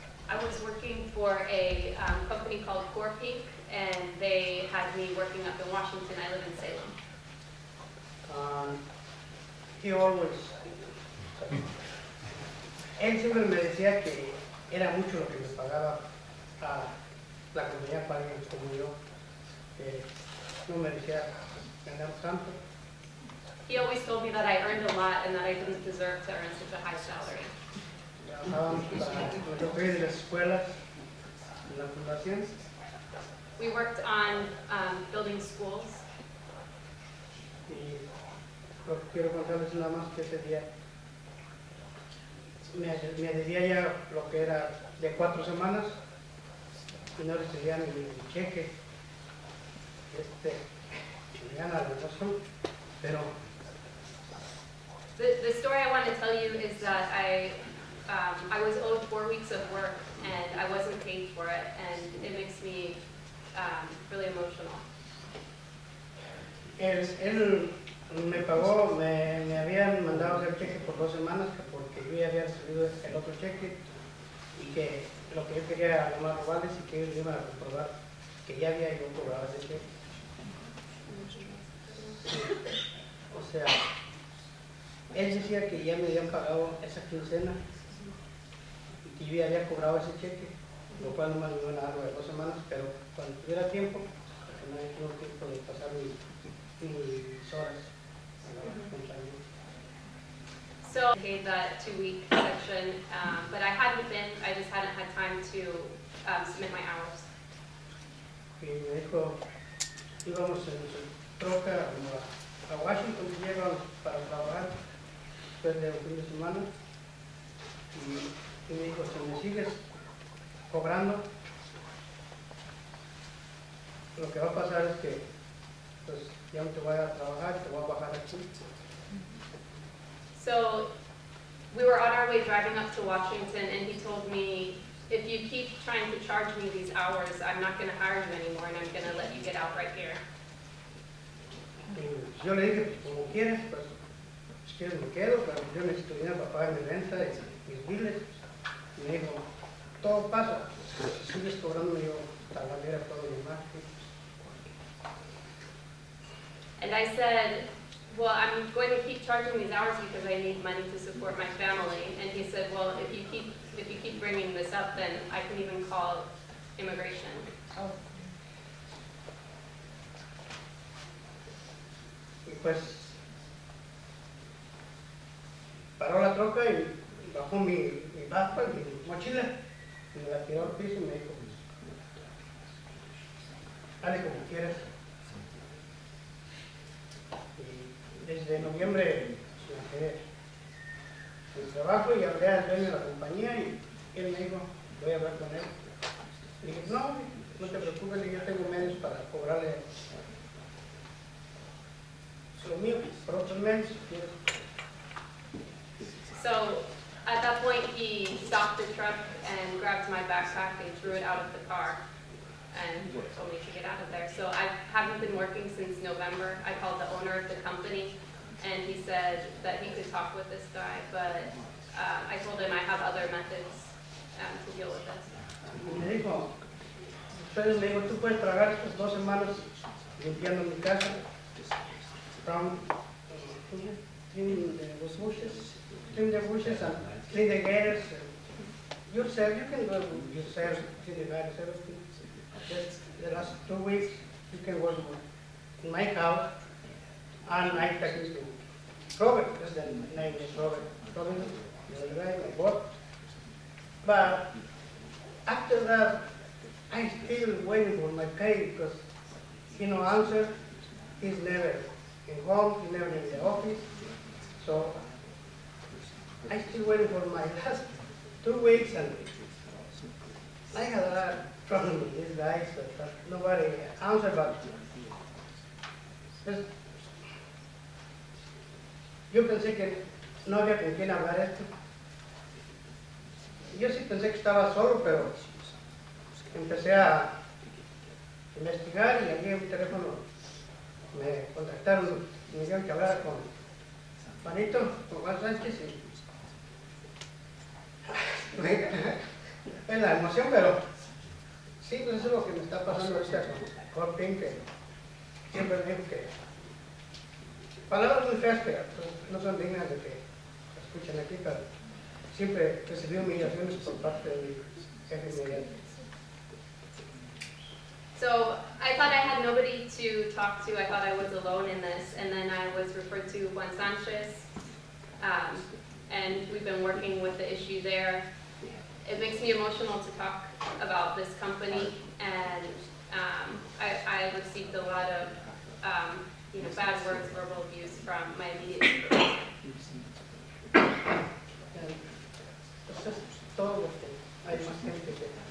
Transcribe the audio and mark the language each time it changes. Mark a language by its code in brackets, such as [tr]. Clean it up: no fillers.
[en] I was working for a company called Corpeak, and they had me working up in Washington. I live in Salem. He always, [es] él siempre me decía que era mucho lo que me pagaba a la compañía para alguien como yo, que no merecía ganar tanto. [en] He always told me that I earned a lot and that I didn't deserve to earn such a high salary. [es] Trabajábamos para lo que es de las escuelas, en la fundación. [en] We worked on building schools. [es] Y lo que quiero contarles nada más que ese día me adhería ya lo que era de 4 semanas y no recibía mi cheque. Me gana la razón, pero [en] The story I want to tell you is that I was owed 4 weeks of work and I wasn't paid for it, and it makes me really emotional. [es] Él me pagó, me habían mandado hacer cheque por 2 semanas porque yo ya había recibido el otro cheque y que lo que yo quería era nomás robarles y que ellos iban a comprobar que ya había yo cobrado ese cheque. O sea, él decía que ya me habían pagado esa quincena y que yo ya había cobrado ese cheque, lo cual nomás me iban a dar de 2 semanas, pero cuando tuviera tiempo, porque no hay tiempo de pasar mis horas a la compañía. [en] So I paid that 2-week section, but I just hadn't had time to submit my hours. [es] Y me dijo, íbamos en su troca a Washington, que llegan para trabajar después de un fin de semana, y me dijo, si me sigues cobrando, lo que va a pasar es que pues ya no te voy a trabajar, te voy a bajar aquí. [en] So we were on our way driving up to Washington, and he told me, if you keep trying to charge me these hours, I'm not going to hire you anymore, and I'm going to let you get out right here. [es] Y yo le dije, pues como quieres, pues si quieres me quedo, pero yo necesito dinero para pagar mi renta y mis biles. Y me dijo, todo pasa, si sigues cobrando yo tabalera todo mi margen. [en] And I said, well, I'm going to keep charging these hours because I need money to support my family. And he said, well, if you keep bringing this up, then I can even call immigration. [es] pues paró la troca y bajó mi backpack, mi mochila, y me la tiró al piso y me dijo, dale como quieras. Y desde noviembre me quedé sin trabajo y hablé al dueño de la compañía y él me dijo, voy a hablar con él. Y dije, no te preocupes, yo tengo medios para cobrarle lo mío por otros medios si quieres. [en] So at that point, he stopped the truck and grabbed my backpack and threw it out of the car and told me to get out of there. So I haven't been working since November. I called the owner of the company and he said that he could talk with this guy, but I told him I have other methods to deal with this. [es] Y me dijo, entonces me dijo, tú puedes trabajar estas 2 semanas limpiando mi casa, [en] from clean the bushes, clean the bushes and clean the gutters. Yourself, you can go yourself, clean the gutters, everything. Just the last 2 weeks, you can work in my house, and I technically Robert, that's the name is Robert. Robert, the guy I bought. But after that, I still waiting for my pay because he no answer. He's never in home, he's never in the office. So I still waiting for my last 2 weeks, and I had a lot of trouble with these guys, but nobody answered. But [es] yo pensé que no había con quién hablar esto. Yo sí pensé que estaba solo, pero empecé a investigar y allí en mi teléfono me contactaron y me dijeron que hablara con Juanito, con Juan Sánchez, y es la emoción, pero sí, pues eso es lo que me está pasando ahorita con Corpin, que siempre me dijo que palabras muy feas que pues, no son dignas de que se escuchen aquí, pero siempre recibí humillaciones por parte de mi jefe inmediato. [en] So I thought I had nobody to talk to. I thought I was alone in this. And then I was referred to Juan Sanchez. And we've been working with the issue there. It makes me emotional to talk about this company. And I received a lot of bad words, verbal abuse from my immediate supervisor. [es] Eso es todo lo que hay más gente que...